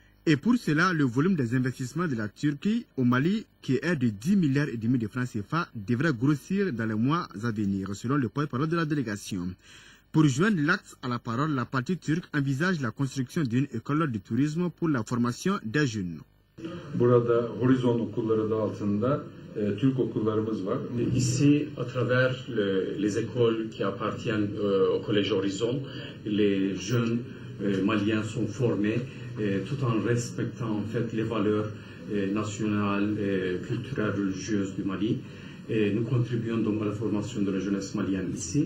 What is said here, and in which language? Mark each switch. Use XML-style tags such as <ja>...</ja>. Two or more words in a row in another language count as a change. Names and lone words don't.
<fr>Et pour cela, le volume des investissements de la Turquie au Mali, qui est de 10,5 milliards de francs CFA, devrait grossir dans les mois à venir, selon le porte-parole de la délégation. Pour joindre l'acte à la parole, la partie turque envisage la construction d'une école de tourisme pour la formation des jeunes.</fr> <tr>Burada Horizon okulları da altında Türk okullarımız var.</tr> <fr>Ici, à travers les écoles qui appartiennent au Collège Horizon, les jeunes maliens sont formés tout en respectant en fait les valeurs nationales, culturelles, religieuses du Mali. Et nous contribuons donc à la formation de la jeunesse malienne ici.</fr>